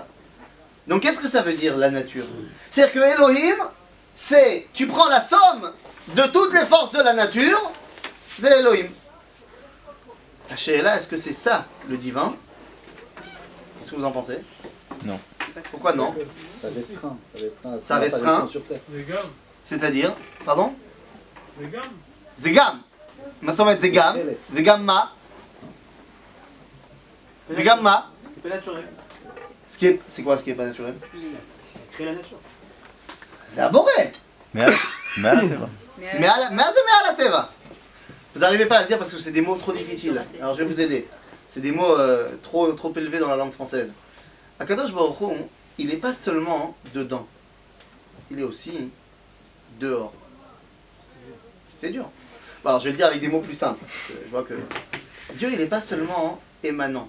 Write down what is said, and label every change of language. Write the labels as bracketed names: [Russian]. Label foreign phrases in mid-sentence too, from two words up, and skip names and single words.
[French] Donc qu'est-ce que ça veut dire la nature? C'est-à-dire que Elohim, c'est, tu prends la somme de toutes les forces de la nature, c'est Elohim. La Sheila, est-ce que c'est ça le divin? Qu'est-ce que vous en pensez? Non. Pourquoi non? Ça restreint. Ça restreint. Sur terre. Les gars, C'est-à-dire, pardon? les gars, [Hebrew] זה גם. מה זאת אומרת זה גם? וגם מה? וגם מה? [French] C'est pas naturel. C'est quoi ce qui est pas naturel? Créer la nature. [Hebrew] זה הבורא. מעל הטבע. מה זה מעל הטבע? [French] Vous n'arrivez pas à le dire parce que c'est des mots trop difficiles. Alors je vais vous aider. C'est des mots trop élevés dans la langue française. [Hebrew] הקדוש ברוך הוא, [French] il n'est pas seulement dedans. Il est aussi dehors. C'était dur. Bon, alors je vais le dire avec des mots plus simples. Je vois que Dieu, il n'est pas seulement émanant.